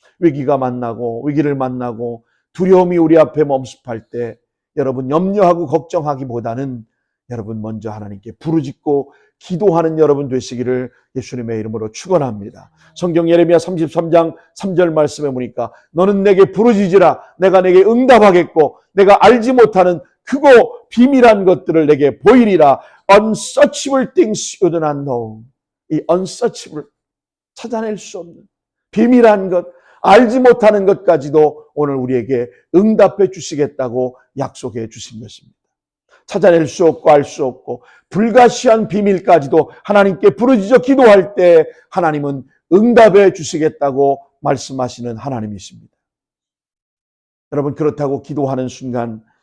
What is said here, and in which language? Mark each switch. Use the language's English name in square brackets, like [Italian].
[Korean] 위기가 만나고 위기를 만나고 두려움이 우리 앞에 멈습할 때 여러분 염려하고 걱정하기보다는 여러분 먼저 하나님께 부르짖고 기도하는 여러분 되시기를 예수님의 이름으로 축원합니다. 성경 예레미야 33장 3절 말씀에 보니까 너는 내게 부르짖으라 내가 내게 응답하겠고 내가 알지 못하는 크고 비밀한 것들을 내게 보이리라. [English] Unsearchable things you do not know. [Korean] 이 unsearchable 찾아낼 수 없는 비밀한 것 알지 못하는 것까지도 오늘 우리에게 응답해 주시겠다고 약속해 주신 것입니다. 찾아낼 수 없고 알 수 없고 불가시한 비밀까지도 하나님께 부르짖어 기도할 때 하나님은 응답해 주시겠다고 말씀하시는 하나님이십니다. 여러분 그렇다고 기도하는 순간